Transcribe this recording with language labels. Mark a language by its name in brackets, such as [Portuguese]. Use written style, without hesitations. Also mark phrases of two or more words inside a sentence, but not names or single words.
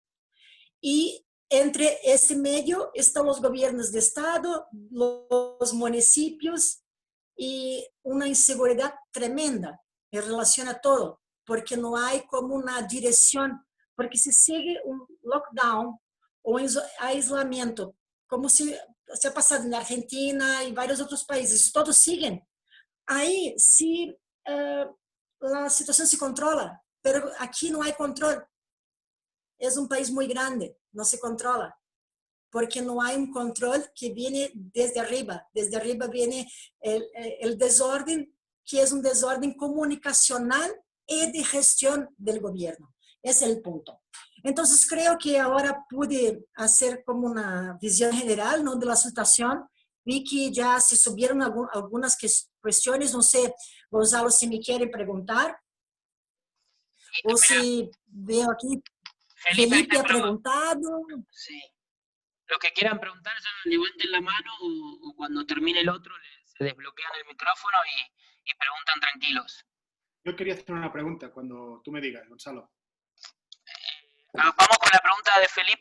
[Spanish] Y entre ese medio están los gobiernos de Estado, los municipios y una inseguridad tremenda en relación a todo, porque no hay como una dirección, porque se sigue un lockdown o aislamiento, como se ha pasado en Argentina y varios otros países, todos siguen, [Portuguese] Aí, se a situação se controla, pero aqui não há controle. É um país muito grande, não se controla, porque não há um controle que vem [Spanish] desde arriba. Desde arriba [Portuguese] vem o desordem, que é um desordem comunicacional e de gestão do governo. Esse é o ponto. Então, creio que agora pude fazer como uma visão geral, não, da situação. Vi que já se subiram algumas questões. Não sei, Gonzalo, se me querem perguntar, ou [Spanish] Mira, se veo aqui, Felipe Felipe está [Portuguese] ha perguntado. [Spanish] Sí. Los que quieran preguntar ya levanten la mano o cuando termine el otro se desbloquean el micrófono y preguntan tranquilos. Yo quería hacer una pregunta cuando tú me digas, Gonzalo. Vamos con la pregunta de Felipe.